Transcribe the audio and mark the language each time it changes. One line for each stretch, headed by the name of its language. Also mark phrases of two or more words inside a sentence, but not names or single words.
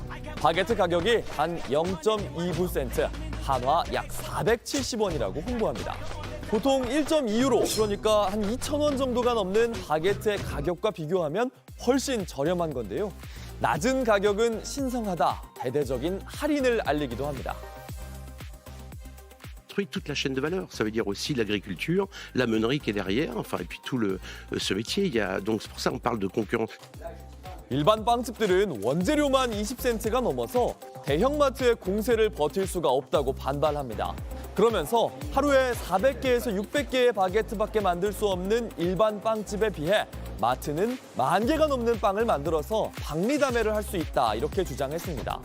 Korean: 바게트 가격이 단 0.29센트, 한화 약 470원이라고 홍보합니다. 보통 1.2유로, 그러니까 한 2,000원 정도가 넘는 바게트의 가격과 비교하면 훨씬 저렴한 건데요. 낮은 가격은 신성하다, 대대적인 할인을 알리기도 합니다.
French: toute la chaîne de valeur. Ça veut dire aussi l'agriculture, la meunerie qui est derrière, enfin, et puis tout ce métier. Donc c'est pour ça qu'on parle de concurrence.
Korean: 일반 빵집들은 원재료만 20센트가 넘어서 대형마트의 공세를 버틸 수가 없다고 반발합니다. 그러면서 하루에 400개에서 600개의 바게트밖에 만들 수 없는 일반 빵집에 비해 마트는 10,000개가 넘는 빵을 만들어서 박리다매를 할 수 있다, 이렇게 주장했습니다.